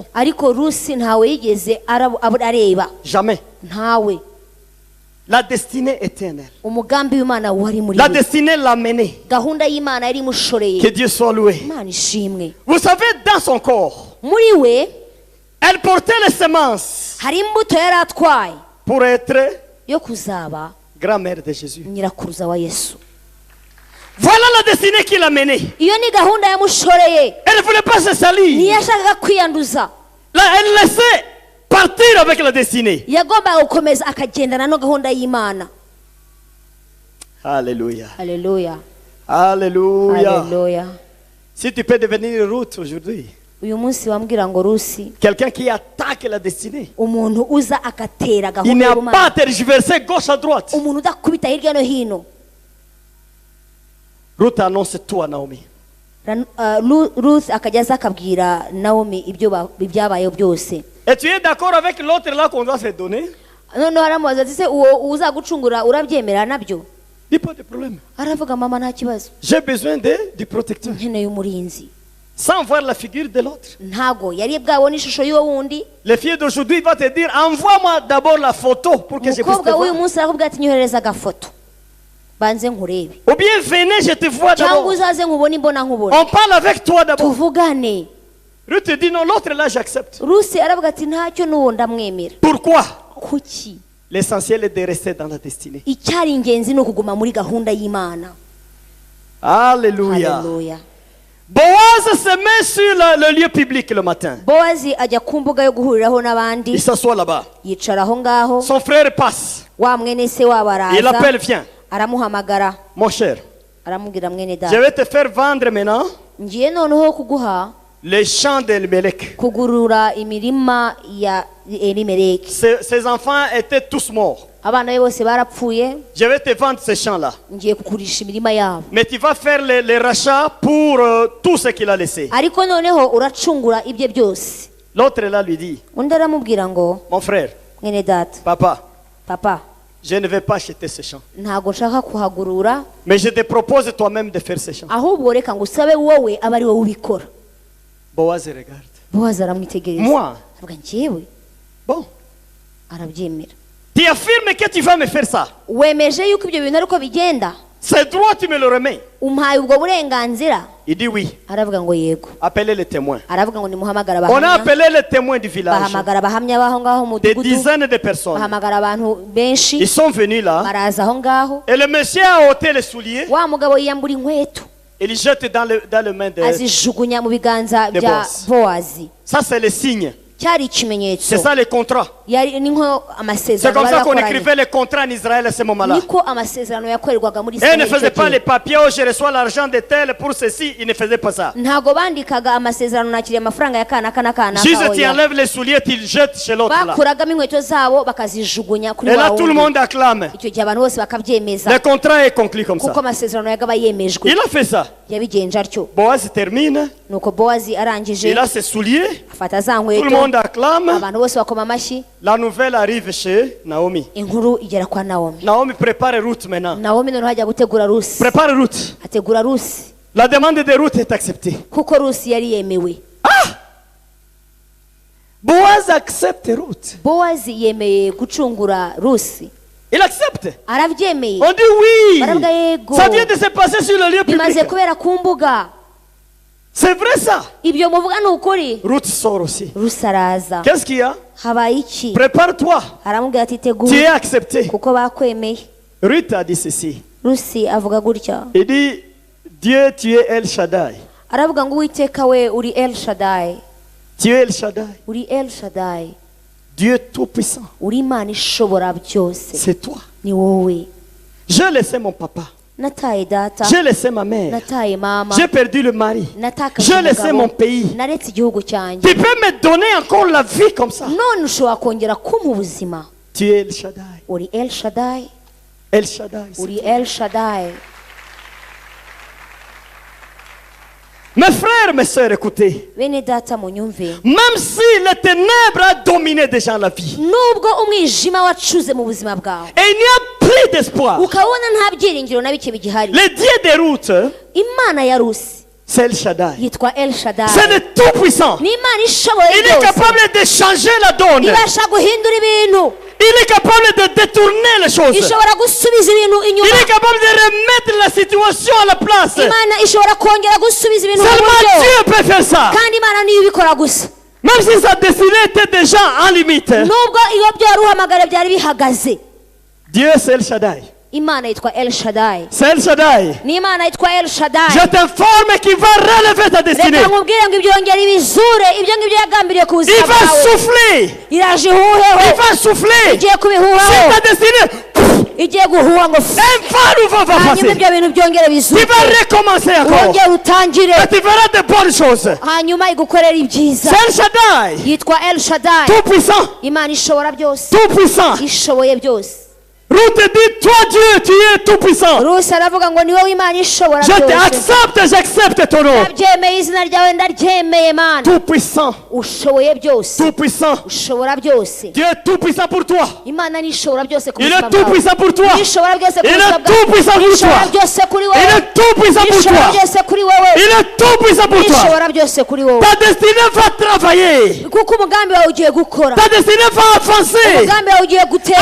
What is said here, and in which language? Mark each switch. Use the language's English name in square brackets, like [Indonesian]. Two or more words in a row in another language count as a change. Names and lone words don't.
[Kinyarwanda] ariko rusi ntawe yigeze areba. [French] Jamais. [Kinyarwanda] ntawe. [French] La destinée éternelle. [Kinyarwanda] umugambi w'Imana wari muri [French] La [Kinyarwanda] we. [French] destinée l'a menée. [Kinyarwanda] gahunda y'Imana yari imushoreye. [French] Que Dieu soit loué. [Kinyarwanda] Imana ishimwe. [French] Vous savez, dans son corps, [Kinyarwanda] muri we [French] elle portait les semences [Kinyarwanda] hari imbuto yari atwaye [French] pour être [Kinyarwanda] yo kuzaba [French] grand-mère de Jésus. [Kinyarwanda] nyirakuruza wa Yesu. [French] Voilà la destinée qu'il a menée. [Kinyarwanda] iyo ni gahunda yamushoreye. [French] Elle ne voulait pas se salir. [Kinyarwanda] ntiyashakaga kwiyanduza. [French] Là, elle laissait partir avec la destinée. [Kinyarwanda] yagombaga gukomeza akagendana no gahunda y'Imana. [French] Alléluia. [Kinyarwanda] Haleluya. [French] Alléluia. [Kinyarwanda] Haleluya. [French] Si tu peux devenir Ruth aujourd'hui, [Kinyarwanda] uyu munsi wambwira ngo rusi [French] quelqu'un qui attaque la destinée, [Kinyarwanda] umuntu uza agatera [French] il [Kinyarwanda] gahunda [French] n'a [Kinyarwanda] y'Imana. [French] pas tergiversé gauche à droite. [Kinyarwanda] umuntu udakubita hirya no hino. [French] Ruth annonce tout à Naomi. [Kinyarwanda] Ruth akajya aza akabwira Naomi ibyabayeho byose. [French] Et tu es d'accord avec l'autre là qu'on doit se donner? [Kinyarwanda] noneho aramubaza ati se uwo uzagucungura urabyemera nabyo? [French] Il n'y a pas de problème. [Kinyarwanda] aravuga mama nta kibazo. [French] J'ai besoin du protecteur. [Kinyarwanda] nkeneye umurinzi. [French] Sans voir la figure de l'autre. [Kinyarwanda] ntago yari bwabona ishusho y'uwo wundi. [French] Les filles d'aujourd'hui vont te dire, envoie-moi d'abord la photo pour que je puisse te [Kinyarwanda] umukobwa w'uyu [French] voir. [Kinyarwanda] munsi arakubwira ati nyoherereza agafoto banze nkurebe, [French] Ou bien venez, je te vois [Kinyarwanda] cyangwa [French] d'abord. [Kinyarwanda] uzaze nkubone imbona nkubone [French] On parle avec toi d'abord. [Kinyarwanda] tuvugane. [French] Ruth te dit non, l'autre là j'accepte. [Kinyarwanda] Rusi aravuga ati ntacyo n'uwo ndamwemera. [French] Pourquoi? [Kinyarwanda] kuki? [French] L'essentiel est de rester dans la destinée. [Kinyarwanda] icyari ingenzi ni ukuguma muri gahunda y'Imana. [French] Alléluia. [Kinyarwanda] Haleluya. [French] Boaz se met sur le lieu public le matin. [Kinyarwanda] Bowazi ajya ku mbuga yo guhuriraho [French] Il [Kinyarwanda] n'abandi [French] s'assoit là-bas. [Kinyarwanda] yicara aho ngaho. [French] Son frère passe. [Kinyarwanda] wa mwene se wabo [French] Il [Kinyarwanda] araza [French] appelle, viens. [Kinyarwanda] aramuhamagara [French] Mon cher, [Kinyarwanda] aramubwira mwene [French] je [Kinyarwanda] data [French] vais te faire vendre maintenant [Kinyarwanda] ngiye noneho kuguha [French] les champs d'Elimelech. [Kinyarwanda] kugurura imirima ya Elimeleki. [French] Ses enfants étaient tous morts. [Kinyarwanda] abana be bose barapfuye. [French] Je vais te vendre ces champs-là. [Kinyarwanda] ngiye kugurisha imirima yabo, [French] Mais tu vas faire les rachats pour tout ce qu'il a laissé. [Kinyarwanda] ariko noneho uracungura ibye byose. [French] L'autre là lui dit, [Kinyarwanda] undi aramubwira ngo [French] mon frère, [Kinyarwanda] mwene data, [French] papa, papa je ne vais pas acheter ces champs. [Kinyarwanda] ntago nshaka kuhagurura, [French] Mais je te propose toi-même de faire ces champs. [Kinyarwanda] ahubwo reka ngo usabe wowe abe ari wowe ubikora. [French] Boaz regarde. [Kinyarwanda] Bowazi aramwitegereza [French] Moi, [Kinyarwanda] avuga njyewe? [French] bon, [Kinyarwanda] arabyemera. [French] tu affirmes que tu vas me faire ça. [Kinyarwanda] wemeje yuko ibyo bintu ariko bigenda? [French] C'est droit, tu me le remets. [Kinyarwanda] umpaye ubwo burenganzira? [French] Il dit oui. [Kinyarwanda] aravuga ngo yego. [French] Appelez les témoins. [Kinyarwanda] aravuga ngo nimuhamagara [French] On a [Kinyarwanda] abahamya. [French] appelé les témoins du village. [Kinyarwanda] bahamagara abahamya b'aho ngaho mu [French] Des [Kinyarwanda] mudugudu, [French] dizaines de personnes. [Kinyarwanda] bahamagara abantu benshi, [French] Ils sont venus là. [Kinyarwanda] baraza aho ngaho. [French] Et le monsieur a ôté les souliers. [Kinyarwanda] wa mugabo yiyambura inkweto [French] Et il jette dans le main de... [Kinyarwanda] azijugunya mu biganza [French] de [Kinyarwanda] bya [French] Boaz. [Kinyarwanda] Bowazi. [French] Ça, c'est le signe. [Kinyarwanda] cyari ikimenyetso. [French] C'est ça le contrat. [Kinyarwanda] yari ni nko [French] C'est [Kinyarwanda] amasezerano [French] comme ça qu'on [Kinyarwanda] barakoranye. [French] écrivait les contrats en Israël à ce moment-là. [Kinyarwanda] niko amasezerano yakorerwaga muri [French] Et ils ne [Kinyarwanda] Israel [French] faisaient [Kinyarwanda] icyo [French] pas [Kinyarwanda] gihe. [French] les papiers, oh, je reçois l'argent de tel pour ceci. Ils ne faisaient pas ça. [Kinyarwanda] ntago bandikaga amasezerano nakiriye amafaranga ya kanaka na kanaka. [French] Juste, tu [Kinyarwanda] oya. [French] enlèves les souliers, tu les jettes chez l'autre là. [Kinyarwanda] bakuragamo inkweto zabo bakazijugunya kuri [French] Et [Kinyarwanda] wa [French] là, tout le [Kinyarwanda] wundi. [French] monde acclame. [Kinyarwanda] icyo gihe abantu bose bakabyemeza [French] Le contrat est conclu comme ça. [Kinyarwanda] kuko amasezerano yagaba yemejwe. [French] Il a fait ça. [Kinyarwanda] yabigenje atyo. [French] Boaz termine. [Kinyarwanda] nuko Bowazi arangije [French] Il a ses souliers. [Kinyarwanda] afata za [French] Tout le [Kinyarwanda] nkweto, [French] monde acclame. [Kinyarwanda] abantu bose bakoma amashyi. [French] La nouvelle arrive chez Naomi. [Kinyarwanda] inkuru igera kwa Naomi. [French] Naomi prépare Ruth maintenant. [Kinyarwanda] Naomi noneho ajya gutegura Rusi. [French] Prépare Ruth. [Kinyarwanda] ategura Rusi [French] La demande de Ruth est acceptée. [Kinyarwanda] kuko Rusi yari yemewe. [French] Boaz accepte Ruth. [Kinyarwanda] bowazi yemeye gucungura rusi [French] Il accepte. [Kinyarwanda] arabyemeye [French] On dit oui. [Kinyarwanda] baravuga yego [French] Ça vient de se passer sur le lieu [Kinyarwanda] bimaze [French] public. [Kinyarwanda] kubera ku mbuga [French] C'est vrai ça. [Kinyarwanda] ibyo muvuga ni ukuri [French] Ruth sort aussi. [Kinyarwanda] rusi araza [French] Qu'est-ce qu'il y a? [Kinyarwanda] habaye iki [French] Prépare-toi. [Kinyarwanda] aramubwira ati [French] Tu es [Kinyarwanda] tegura [French] accepté. [Kinyarwanda] kuko bakwemeye [French] Ruth a dit ceci. [Kinyarwanda] rusi avuga gutya [French] Il dit, Dieu, tu es El Shaddai. [Kinyarwanda] aravuga ngo uwiteka we uri el shadai [French] Tu es El Shaddai. [Kinyarwanda] uri el shadai [French] Dieu tout-puissant. [Kinyarwanda] uri imana ishobora byose [French] C'est toi. [Kinyarwanda] ni wowe [French] J'ai laissé mon papa. [Kinyarwanda] nataye data [French] J'ai laissé ma mère. [Kinyarwanda] nataye mama [French] J'ai perdu le mari. [Kinyarwanda] natakaje [French] J'ai laissé mon [Kinyarwanda] umugabo [French] pays. [Kinyarwanda] naretse igihugu cyanjye [French] Tu peux me donner encore la vie comme ça. [Kinyarwanda] none ushobora kongera kumpa ubuzima [French] Tu es El Shaddai. [Kinyarwanda] uri el shadai [French] El Shaddai. [Kinyarwanda] uri el shadai [French] Mes frères, mes sœurs, écoutez. [Kinyarwanda] bene data munyumve [French] Même si les ténèbres ont dominé déjà la vie. [Kinyarwanda] nubwo umwijima wacuze mu buzima bwawe [French] Et il n'y a plus d'espoir. [Kinyarwanda] ukabona nta byiringiro na bike bigihari [French] Le Dieu des routes, [Kinyarwanda] imana ya rusi [French] c'est El Shaddai. [Kinyarwanda] yitwa el shadai [French] C'est le tout-puissant. [Kinyarwanda] ni imana ishoboye [French] Il est [Kinyarwanda] byose [French] capable de changer la donne. [Kinyarwanda] ibasha guhindura ibintu [French] Il est capable de détourner les choses. [Kinyarwanda] ishobora gusubiza ibintu [French] Il [Kinyarwanda] inyuma [French] est capable de remettre la situation à la place. [Kinyarwanda] imana ishobora kongera gusubiza ibintu mu [French] Seulement [Kinyarwanda] buryo [French] Dieu peut faire ça. [Kinyarwanda] kandi imana niyo ibikora gusa [French] Même si sa destinée était déjà en limite. [Kinyarwanda] nubwo iyo byari uhamagara byari bihagaze [French] Dieu, c'est El Shaddai. [Kinyarwanda] imana yitwa el shadai [French] C'est El Shaddai. [Kinyarwanda] ni imana yitwa el shadai [French] Je t'informe qu'il va relever ta destinée. [Kinyarwanda] reka nkubwire ngo ibyongera ibizure ibyo ngibyo yagambiriye ku [French] Il [Kinyarwanda] buzima [French] va [Kinyarwanda] bwawe [French] souffler. [Kinyarwanda] iraje [French] Il [Kinyarwanda] ihuheho [French] va souffler. [Kinyarwanda] igiye [French] Sur [Kinyarwanda] kubihuhaho [French] ta destinée. [Kinyarwanda] igiye guhuha ngo [French] Un vent nouveau va [Kinyarwanda] hanyuma [French] passer. [Kinyarwanda] ibyo bintu byongere [French] Tu [Kinyarwanda] bizuke [French] vas recommencer encore. [Kinyarwanda] wongere utangire [French] Et tu verras de bonnes choses. [Kinyarwanda] hanyuma igukorera ibyiza [French] C'est El Shaddai. [Kinyarwanda] yitwa el shadai [French] Tout puissant. [Kinyarwanda] imana ishobora byose [French] Tout puissant. [Kinyarwanda] ishoboye byose [French] Ruth dit, toi Dieu, tu es tout puissant. [Kinyarwanda] rusi aravuga ngo ni wowe imana ishobora [French] Je [Kinyarwanda] byose [French] t'accepte, j'accepte ton nom. [Kinyarwanda] ndabyemeye izina ryawe ndaryemeye mana [French] Tout puissant. [Kinyarwanda] ushoboye byose [French] Tout puissant. [Kinyarwanda] ushobora byose [French] Dieu est tout puissant pour toi. [Kinyarwanda] imana ni ishobora byose ku [French] Il [Kinyarwanda] buzima [French] est tout [Kinyarwanda] bwawe [French] puissant pour toi. [Kinyarwanda] Ni ishobora byose ku [French] Il [Kinyarwanda] buzima [French] est tout [Kinyarwanda] bwawe [French] puissant [Kinyarwanda] Ni [French] pour [Kinyarwanda] ishobora [French] toi. [Kinyarwanda] byose kuri [French] Il [Kinyarwanda] wowe [French] est tout puissant [Kinyarwanda] Ni [French] pour [Kinyarwanda] ishobora [French] toi. [Kinyarwanda] byose kuri wowe [French] Il est tout puissant pour [Kinyarwanda] Ni [French] toi. [Kinyarwanda] ishobora byose kuri wowe [French] Ta destinée va travailler. [Kinyarwanda] kuko umugambi wawe ugiye gukora [French] Ta destinée va avancer. [Kinyarwanda] umugambi wawe ugiye gutera